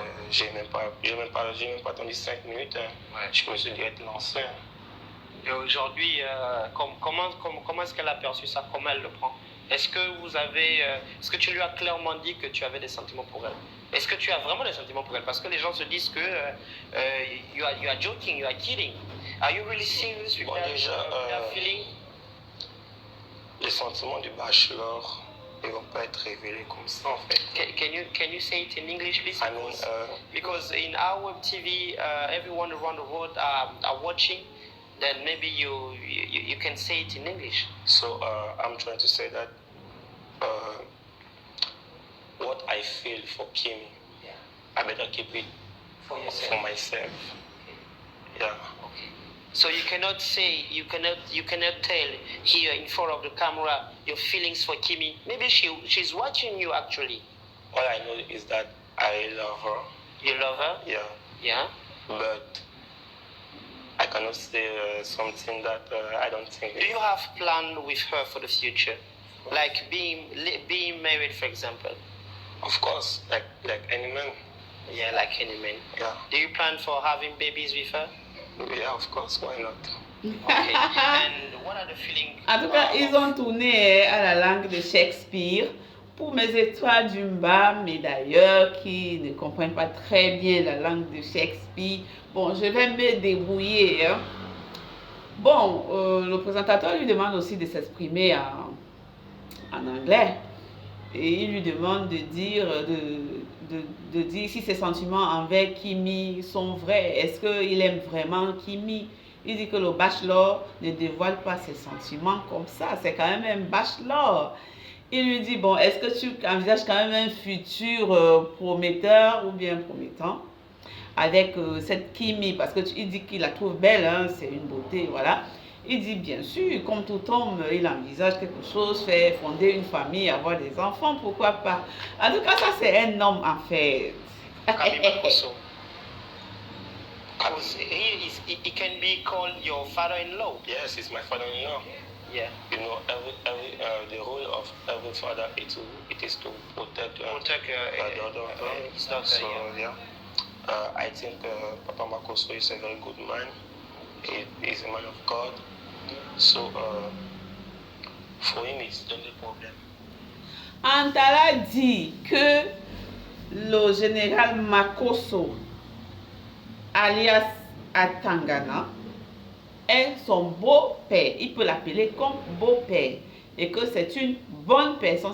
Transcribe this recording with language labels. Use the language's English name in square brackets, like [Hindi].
[French] J'ai même pas attendu 5 minutes. Hein. Ouais. Je me suis direct lancé. Hein. Et aujourd'hui, comment est-ce qu'elle a perçu ça? Comment elle le prend? Est-ce que tu lui as clairement dit que tu avais des sentiments pour elle? Est-ce que tu as vraiment des sentiments pour elle? Parce que les gens se disent que [English] you are joking, you are kidding. Are you really serious with that feeling? [French] Les sentiments du bachelor, ils vont pas être révélés comme ça en fait. [English] Can you say it in English, please? I mean, Because in our web TV, everyone around the world are watching. Then maybe you can say it in English. So I'm trying to say that what I feel for Kimi, Yeah. I better keep it For yourself. for myself. Yeah. Okay. So you cannot tell here in front of the camera your feelings for Kimi. Maybe she's watching you actually. All I know is that I love her. You love her? Yeah. Yeah. But I cannot say something that I don't think. Do you have plan with her for the future, like being married, for example? Of course, like any man. Yeah, like any man. Yeah. Do you plan for having babies with her? Yeah, of course. Why not? Okay. And what are the feelings? [French] En tout cas, ils ont tourné à la langue de Shakespeare pour mes étoiles du bas, mais d'ailleurs qui ne comprennent pas très bien la langue de Shakespeare. Bon, je vais me débrouiller. Hein. Bon, le présentateur lui demande aussi de s'exprimer en anglais. Et il lui demande de dire, de dire si ses sentiments envers Kimi sont vrais. Est-ce qu'il aime vraiment Kimi? Il dit que le bachelor ne dévoile pas ses sentiments comme ça. C'est quand même un bachelor. Il lui dit, bon, est-ce que tu envisages quand même un futur prometteur ou bien promettant avec cette Kimi? Parce qu'il dit qu'il la trouve belle, hein, c'est une beauté, voilà. Il dit, bien sûr, comme tout homme, il envisage quelque chose, faire fonder une famille, avoir des enfants, pourquoi pas. En tout cas, ça, c'est un homme en fait. Kami Makosso. [English] Because he can be called your father-in-law. Yes, he's my father-in-law. Yeah. You know, the role of every father it is to protect the daughter. His daughter, So yeah, I think Papa Makosso is a very good man. He's a man of God. So for him, it's not a problem. [French] Antala dit que le général Makosso, alias Atangana, est son beau-père. Il peut l'appeler comme beau-père. Et que c'est une bonne personne.